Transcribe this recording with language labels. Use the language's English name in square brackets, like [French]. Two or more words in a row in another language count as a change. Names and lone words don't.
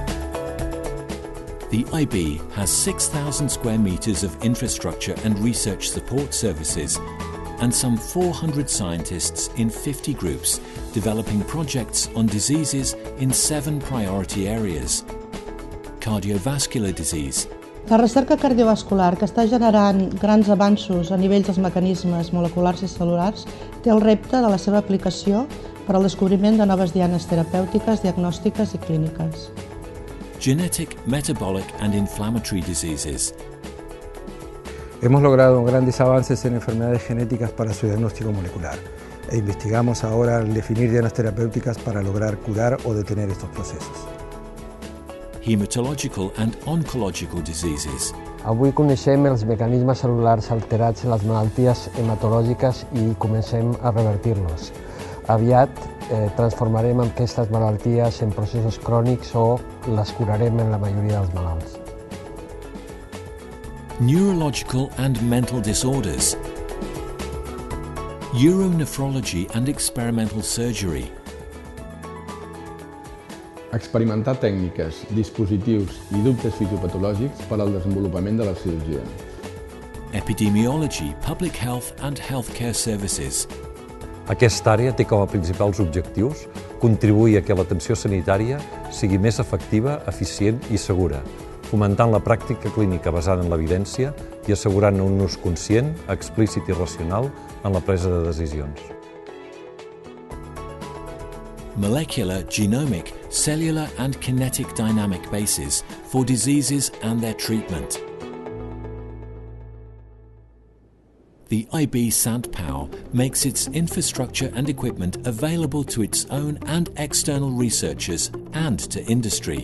[English] The IIB has 6,000 square metres of infrastructure and research support services, and some 400 scientists in 50 groups developing projects on diseases in 7 priority areas. Cardiovascular disease. [Catalan] La recerca cardiovascular, que està generant grans avanços a nivell dels mecanismes moleculars i cel·lulars, té el repte de la seva aplicació per al descobriment de noves dianes terapèutiques, diagnòstiques i clíniques. [English] Genetic, metabolic and inflammatory diseases. [Spanish] Hemos logrado grandes avances en enfermedades genéticas para su diagnóstico molecular e investigamos ahora el definir dianas terapéuticas para lograr curar o detener estos procesos. [English] Hematological and oncological diseases. [Catalan] Avui coneixem els mecanismes cel·lulars alterats en les malalties hematològiques i comencem a revertir-los. Aviat transformarem aquestes malalties en processos crònics o les curarem en la majoria dels malalts. [English] Neurological and mental disorders. Uronephrology and experimental surgery. [Catalan] Experimentar tècniques, dispositius i dubtes fisiopatològics per al desenvolupament de la cirurgia. [English] Epidemiology, public health and healthcare services. [Catalan] Aquesta àrea té com a principals objectius contribuir a que l'atenció sanitària sigui més efectiva, eficient i segura, fomentant la pràctica clínica basada en l'evidència i assegurant un ús conscient, explícit i racional en la presa de decisions. [English] Molecular, genomic, cellular and kinetic dynamic bases for diseases and their treatment. The IIB Sant Pau makes its infrastructure and equipment available to its own and external researchers and to industry.